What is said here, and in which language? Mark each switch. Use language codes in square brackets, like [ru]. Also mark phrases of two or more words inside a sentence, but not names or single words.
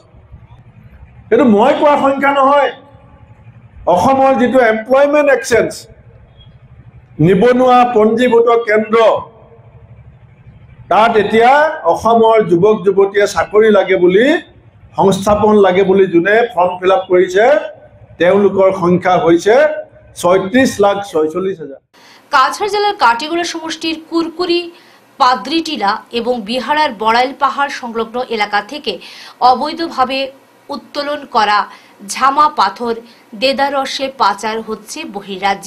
[as] এইটো মই কোৱা সংখ্যা নহয়, অসমৰ যিটো [en] employment exchange, [as] নিবনুৱা পঞ্জীভূত কেন্দ্ৰ তাত এতিয়া অসমৰ যুৱক যুৱতীয়ে চাকৰি লাগে বুলি, সংস্থাপন লাগে বুলি যোনে [en] form fill up [as] কৰিছে তেওঁলোকৰ সংখ্যা হৈছে 36,46,000। [bn] কাছাড় জেলার কাটিগড়া সমষ্টির কুরকুরি, পাদ্রিটিলা এবং বিহারার বড়াইল পাহাড় সংলগ্ন এলাকা থেকে অবৈধভাবে উত্তোলন করা ঝামা পাথর দেদারসে পাচার হচ্ছে বহির্রাজ্যে।